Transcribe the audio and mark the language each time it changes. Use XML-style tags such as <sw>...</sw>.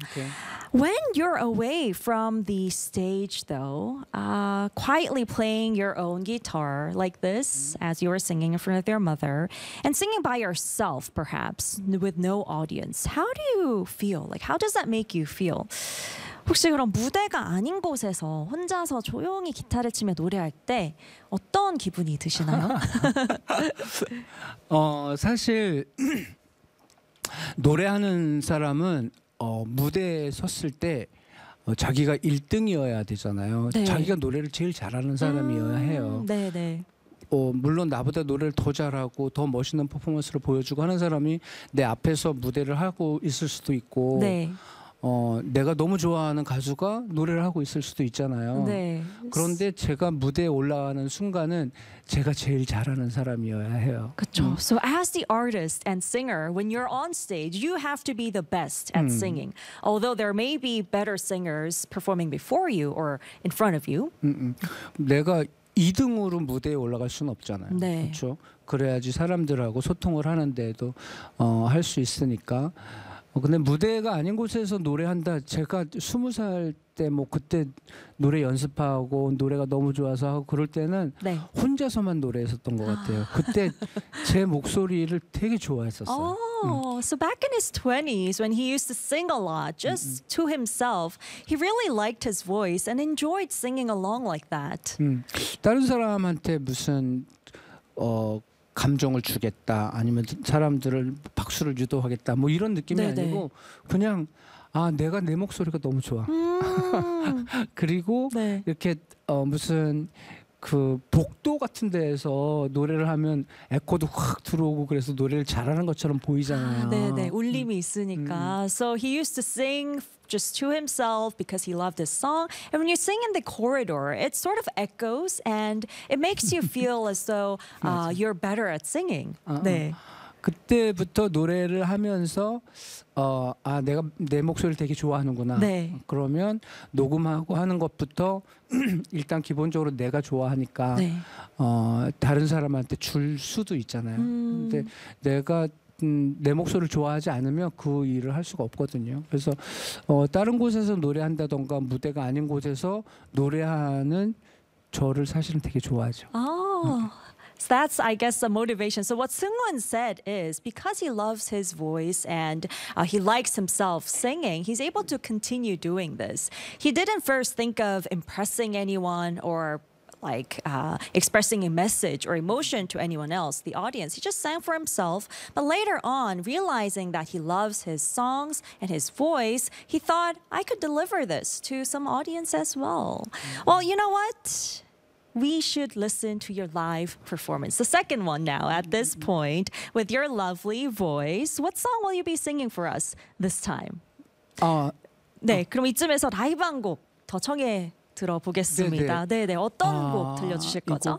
<en>Okay. When you're away from the stage, though, quietly playing your own guitar like this, mm-hmm. as you were singing in front of your mother, and singing by yourself, perhaps, with no audience, how do you feel? Like, how does that make you feel?</en> <ko>혹시 그런 무대가 아닌 곳에서 혼자서 조용히 기타를 치며 노래할 때 어떤 기분이 드시나요? 사실 노래하는 사람은 무대에 섰을 때 자기가 1등이어야 되잖아요. 네. 자기가 노래를 제일 잘하는 사람이어야 해요. 네네. 물론 나보다 노래를 더 잘하고 더 멋있는 퍼포먼스를 보여주고 하는 사람이 내 앞에서 무대를 하고 있을 수도 있고 네. 내가 너무 좋아하는 가수가 노래를 하고 있을 수도 있잖아요. 네. 그런데 제가 무대에 올라가는 순간은 제가 제일 잘하는 사람이어야 해요. 그렇죠.</ko> <en>So as the artist and singer, when you're on stage, you have to be the best at singing. Although there may be better singers performing before you or in front of you.</en> <ko>내가 2등으로 무대에 올라갈 수는 없잖아요. 네. 그렇죠. 그래야지 사람들하고 소통을 하는데도 할 수 있으니까. 근데 무대가 아닌 곳에서 노래한다. 제가 20살 때 뭐 그때 노래 연습하고 노래가 너무 좋아서 하고 그럴 때는 네. 혼자서만 노래했었던 것 같아요. 그때 제 목소리를 되게 좋아했었어요.</ko> <en>So back in his 20s when he used to sing a lot just to himself, he really liked his voice and enjoyed singing along like that.</en> <ko>다른 사람한테 무슨 감정을 주겠다 아니면 사람들을 박수를 유도하겠다 뭐 이런 느낌이 네네. 아니고 그냥 아 내가 내 목소리가 너무 좋아 그리고 네. 이렇게 무슨 그 복도 같은 데에서 노래를 하면 에코도 확 들어오고 그래서 노래를 잘하는 것처럼 보이잖아요. 아, 네네 울림이 있으니까.</ko> <en>So he used to sing just to himself because he loved this song. And when you sing in the corridor, it sort of echoes and it makes you feel as though you're better at singing.</en> <ko>네. 그때부터 노래를 하면서 아 내가 내 목소리를 되게 좋아하는구나. 네. 그러면 녹음하고 하는 것부터 일단 기본적으로 내가 좋아하니까 네. 다른 사람한테 줄 수도 있잖아요. 근데 내가 내 목소리를 좋아하지 않으면 그 일을 할 수가 없거든요. 그래서 다른 곳에서 노래한다던가 무대가 아닌 곳에서 노래하는 저를 사실은 되게 좋아하죠.</ko> <en>So that's, I guess, the motivation. So what Seung-hoon said is because he loves his voice and he likes himself singing, he's able to continue doing this. He didn't first think of impressing anyone or like expressing a message or emotion to anyone else, the audience. He just sang for himself. But later on, realizing that he loves his songs and his voice, he thought, I could deliver this to some audience as well. Well, you know what? We should listen to your live performance. The second one now at this point with your lovely voice. What song will you be singing for us this time?</en> <ko>네, 그럼 이쯤에서 라이브 한 곡 더 청해 들어보겠습니다. 네네. 네네. 어떤 곡 들려주실 거죠?</ko>